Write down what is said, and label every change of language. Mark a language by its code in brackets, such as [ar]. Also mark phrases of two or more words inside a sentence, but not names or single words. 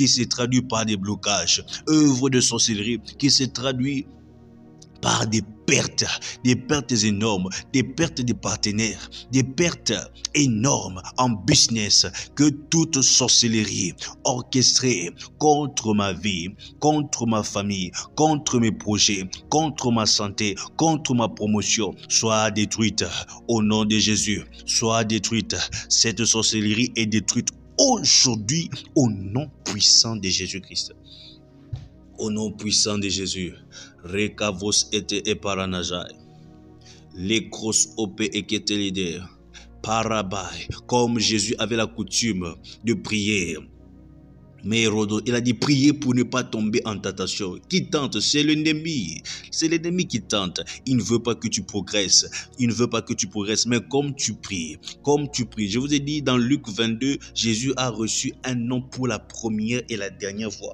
[fr] se traduit par des blocages, œuvre de sorcellerie qui se traduit par des pertes énormes, des pertes de partenaires, des pertes énormes en business, que toute sorcellerie orchestrée contre ma vie, contre ma famille, contre mes projets, contre ma santé, contre ma promotion, soit détruite au nom de Jésus, soit détruite. Cette sorcellerie est détruite aujourd'hui au nom puissant de Jésus-Christ. Au nom puissant de Jésus, Rekavos ete eparanajai, Lekros ope eketelide, Parabai, comme Jésus avait la coutume de prier. Mais Hérodo, il a dit prier pour ne pas tomber en tentation. Qui tente? C'est l'ennemi. C'est l'ennemi qui tente. Il ne veut pas que tu progresses. Il ne veut pas que tu progresses. Mais comme tu pries. Je vous ai dit dans Luc 22, Jésus a reçu un non pour la première et la dernière fois.